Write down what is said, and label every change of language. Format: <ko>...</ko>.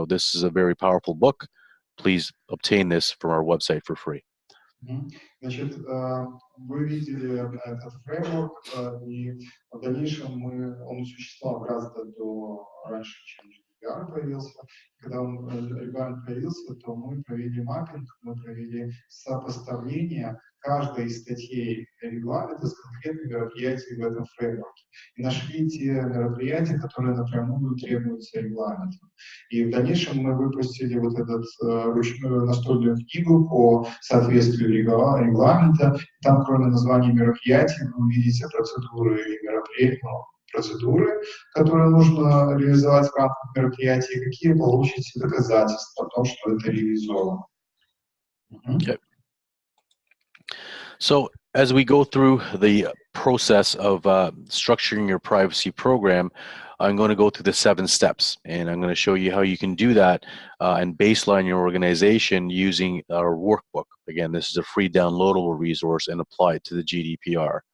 <en>So this is a very powerful book. Please obtain this from our website for free.</en> <ru>Значит, вы видели этот фреймворк, и в дальнейшем он существовал гораздо раньше, чем GDPR появился. Когда регламент появился, то мы провели маппинг, мы провели сопоставление каждой из статей регламента с конкретными мероприятиями в этом фреймворке. И нашли те мероприятия, которые напрямую требуются регламентом. И в дальнейшем мы выпустили вот эту ручную настольную книгу по соответствию регламента. Там, кроме названия мероприятий, вы увидите процедуры и процедуры, которые нужно реализовать в рамках мероприятия, какие получите доказательства о том, что это реализовано.</ru> <en>Okay. So as we go through the process of structuring your privacy program, I'm going to go through the 7 steps, and I'm going to show you how you can do that and baseline your organization using our workbook. Again, this is a free downloadable resource and apply it to the GDPR.</en>